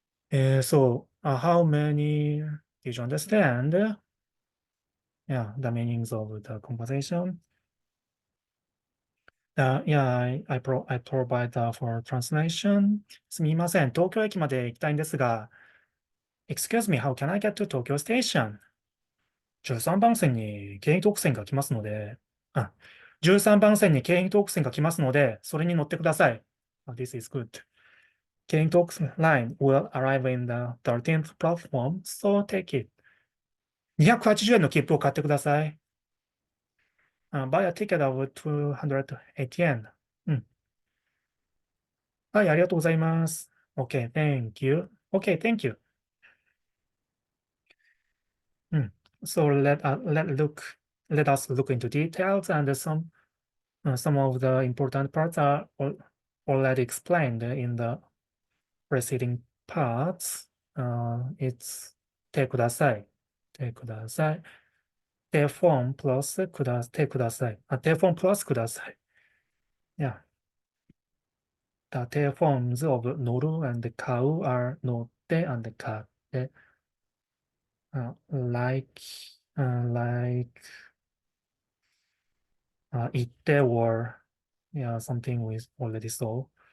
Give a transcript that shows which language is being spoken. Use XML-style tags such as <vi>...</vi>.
<en>how many did you understand? Yeah, the meanings of the conversation. I provide for translation.</en> <ja>すみません。東京駅まで行きたいんですが、</ja> <en>Excuse me, how can I get to Tokyo Station?</en> <ja>13番線に京浜東北線が来ますので、あ、13番線に京浜東北線が来ますので、それに乗ってください。</ja> <en>This is good. 京浜東北 line will arrive in the 13th platform, so take it.</en> <ja>280円の切符を買ってください。</ja> <en>Buy a ticket of 280 円。うん。</en> <ja>はい、ありがとうございます。</ja> <en>Okay, thank you. Okay, thank you.</en> <ja>うん。</ja> <en>So let us look into details and some of the important parts are already explained in the preceding parts.</en> <ja>It's 手ください。手ください。手フォームプラス手ください。手フォームプラスください。</ja> <en>Yeah. The forms of 乗る and cow are 乗って and 買って、like 行って or yeah, something we already saw.</en>